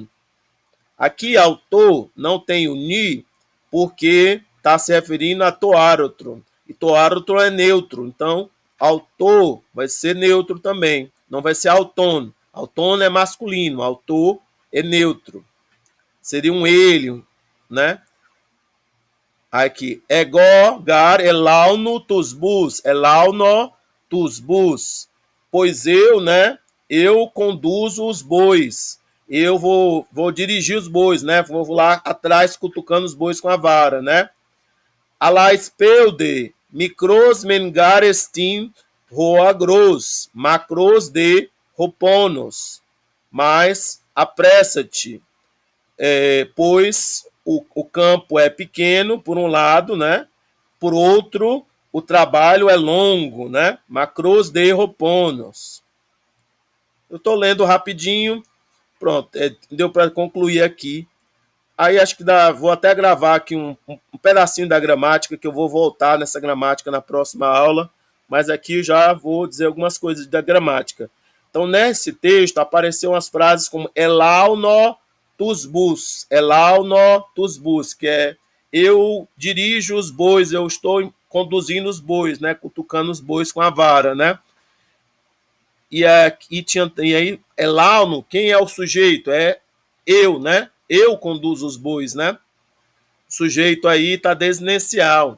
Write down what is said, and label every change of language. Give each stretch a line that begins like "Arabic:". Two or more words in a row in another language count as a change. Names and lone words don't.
Portuguese: Aqui autor não tem o ni, porque está se referindo a
Greek: τὸ ἄροτρον.
Portuguese: E
Greek: τὸ ἄροτρον
Portuguese: é neutro, então autor vai ser neutro também. Não vai ser autônomo. Autônomo é masculino, autor é neutro. Seria um ele, né? Aqui, ego,
Greek: γὰρ ἐλαύνω τοὺς βοῦς ἐλαύνω τοὺς βοῦς,
Portuguese: pois eu, né, eu conduzo os bois, eu vou dirigir os bois, né, vou lá atrás cutucando os bois com a vara, né,
Greek: ἀλλὰ σπεῦδε μικρὸς μὲν γάρ ἐστιν ὁ ἀγρός μακρὸς δὲ ὁ πόνος,
Portuguese: mas apressa-te, pois o campo é pequeno, por um lado, né? Por outro, o trabalho é longo, né?
Greek: μακρὸς δὲ ὁ πόνος.
Portuguese: Eu estou lendo rapidinho, pronto, deu para concluir aqui. Aí acho que vou até gravar aqui um pedacinho da gramática, que eu vou voltar nessa gramática na próxima aula, mas aqui já vou dizer algumas coisas da gramática. Então, nesse texto, apareceram as frases como
Greek: ἐλαύνω τοὺς βοῦς ἐλαύνω τοὺς βοῦς,
Portuguese: que é eu dirijo os bois, eu estou conduzindo os bois, né, cutucando os bois com a vara, né? E aí, elauno, quem é o sujeito? É eu, né? Eu conduzo os bois, né? O sujeito aí está desnencial.